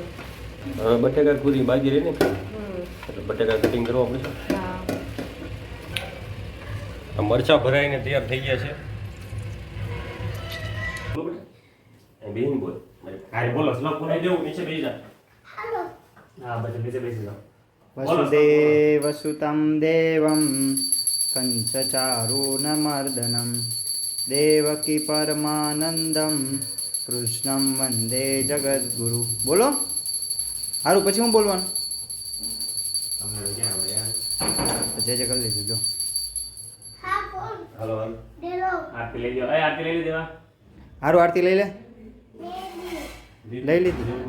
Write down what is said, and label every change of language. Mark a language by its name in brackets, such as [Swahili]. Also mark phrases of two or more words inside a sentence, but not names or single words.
[Gujarati] હવે બટેકા પૂરી બાકી રહી ને એટલે બટેકા કટિંગ કરવા પડશે. હા, આ મરચાં ભરાઈને તૈયાર થઈ ગયા છે. બેન બોલ હારે બોલો શ્લોક બોલાઈ દેવું નીચે બેસી જા. હા બધા નીચે બેસી જાઓ. [Sanskrit] वसुदेवसुतं देवं कंसचारूणमर्दनं देवकी परमानंदम कृष्णम वंदे जगद्गुरु. [Gujarati] બોલો સારું, પછી હું બોલવાનું તમને ક્યાં આવડે યાર? જય જય કરી લીધું. જો હાલો આરતી લઈ લ્યો. આરતી લઈ લે દેવા. સારું, આરતી લઈ લે. લઈ લીધી.